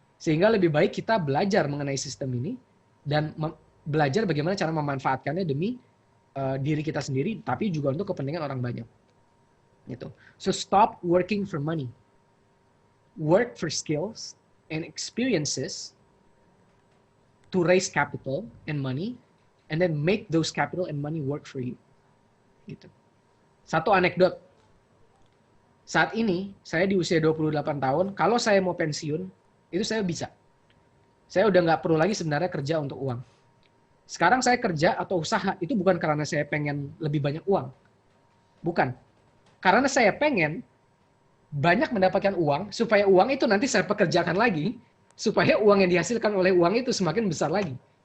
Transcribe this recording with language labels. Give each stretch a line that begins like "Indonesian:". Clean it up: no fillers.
Indonesian: Sehingga lebih baik kita belajar mengenai sistem ini dan belajar bagaimana cara memanfaatkannya demi diri kita sendiri, tapi juga untuk kepentingan orang banyak. Gitu.
English: So stop working for money. Work for skills and experiences to raise capital and money, and then make those capital and money work for you.
Indonesian: Gitu. Satu anekdot. Saat ini, saya di usia 28 tahun, kalau saya mau pensiun, itu saya bisa. Saya udah nggak perlu lagi sebenarnya kerja untuk uang. Sekarang saya kerja atau usaha, itu bukan karena saya pengen lebih banyak uang. Bukan. Karena saya pengen banyak mendapatkan uang, supaya uang itu nanti saya pekerjakan lagi, supaya uang yang dihasilkan oleh uang itu semakin besar lagi.